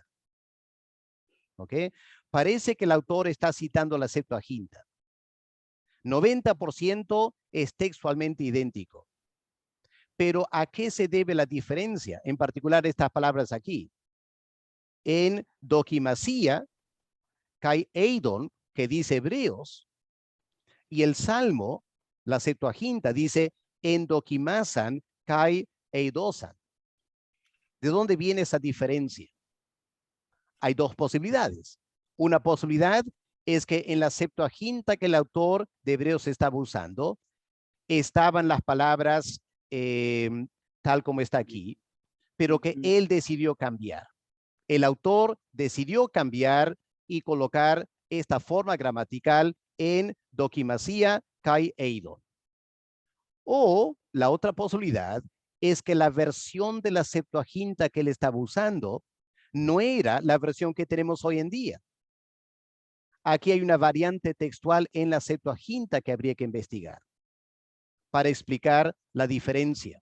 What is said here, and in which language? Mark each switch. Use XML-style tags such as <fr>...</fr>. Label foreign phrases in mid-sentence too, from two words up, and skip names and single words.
<es>¿Ok? Parece que el autor está citando la Septuaginta. 90% es textualmente idéntico. Pero ¿a qué se debe la diferencia? En particular estas palabras aquí.</es> <el>Ἐν δοκιμασία, καὶ εἶδον,</el> <es>que dice Hebreos, y el Salmo, la Septuaginta, dice</es> <el>ἐν δοκίμασαν καὶ εἴδοσαν.</el> <es>¿De dónde viene esa diferencia? Hay dos posibilidades. Una posibilidad es que en la Septuaginta que el autor de Hebreos estaba usando, estaban las palabras tal como está aquí, pero que él decidió cambiar. El autor decidió cambiar y colocar esta forma gramatical</es> <el>ἐν δοκιμασία καὶ εἶδον.</el> <es>O la otra posibilidad es que la versión de la Septuaginta que él estaba usando no era la versión que tenemos hoy en día. Aquí hay una variante textual en la Septuaginta que habría que investigar para explicar la diferencia.</es>